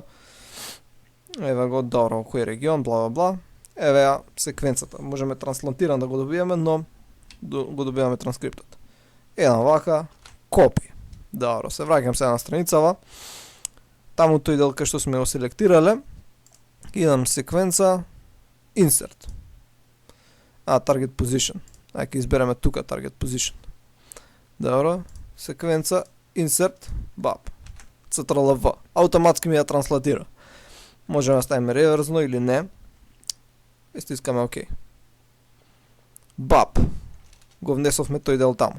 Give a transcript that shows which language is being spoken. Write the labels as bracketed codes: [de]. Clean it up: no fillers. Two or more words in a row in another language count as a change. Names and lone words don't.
[mk] Еве го, добро, кој регион, бла бла бла. Еве ја секвенцата. Можеме транслатиран да го добиеме, но го добиваме транскриптот. Една вака, копи. Добро, се враќам сега на страницава. Таму тој дел кај што сме го селектирале. Идам секвенца, insert. [en] Target position. [mk] Ајде избереме тука [en] target position. [mk] Добро, секвенца, insert, бап. CTRL-V. Автоматски ми ја транслатира. Можеме да ставиме реверзно или не. И стискаме ОК. Бап. Го внесовме тој дел таму.